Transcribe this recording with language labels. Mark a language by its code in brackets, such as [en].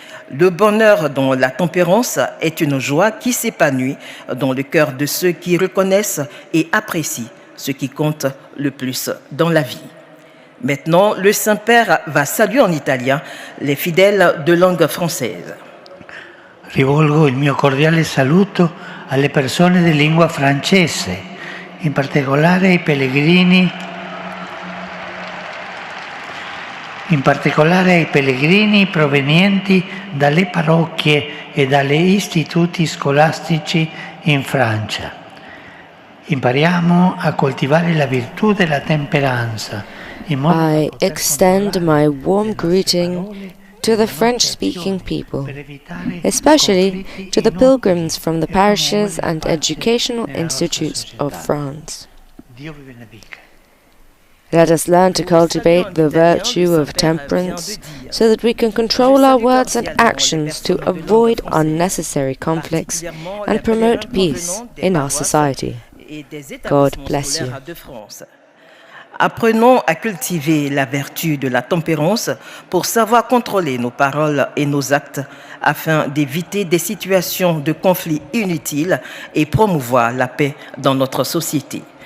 [fr] Le bonheur dans la tempérance est une joie qui s'épanouit dans le cœur de ceux qui reconnaissent et apprécient ce qui compte le plus dans la vie. Maintenant, le Saint-Père va saluer en italien les fidèles de langue française. [it] Rivolgo il mio cordiale saluto alle persone di lingua francese, in particolare ai pellegrini, provenienti dalle parrocchie e dagli istituti scolastici in Francia. Impariamo a coltivare la virtù della temperanza. [en] I extend my warm greeting to the French-speaking people, especially to the pilgrims from the parishes and educational institutes of France. Let us learn to cultivate the virtue of temperance so that we can control our words and actions to avoid unnecessary conflicts and promote peace in our society. God bless you. [fr] Apprenons à cultiver la vertu de la tempérance pour savoir contrôler nos paroles et nos actes afin d'éviter des situations de conflits inutiles et promouvoir la paix dans notre société.